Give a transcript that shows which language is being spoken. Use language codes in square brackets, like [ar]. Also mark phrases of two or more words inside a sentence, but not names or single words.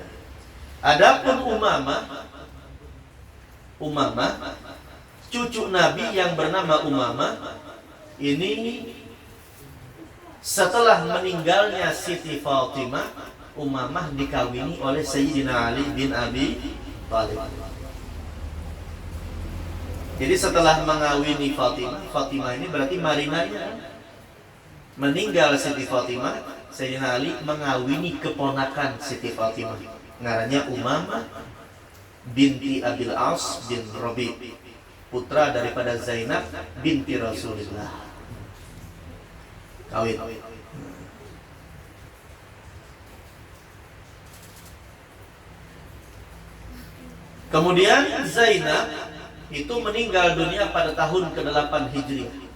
[id] Adapun Umamah, cucu Nabi yang bernama Umamah, ini setelah meninggalnya Siti Fatimah, Umamah dikawini oleh Sayyidina Ali bin Abi Thalib. Jadi setelah mengawini Fatimah ini berarti marinanya. Meninggal Siti Fatimah, Sayyidina Ali mengawini keponakan Siti Fatimah. Ngarannya Umamah binti Abil As bin Rabi', putra daripada Zainab binti Rasulullah. Kawin. Kemudian Zainab itu meninggal dunia pada tahun ke-8 Hijriah.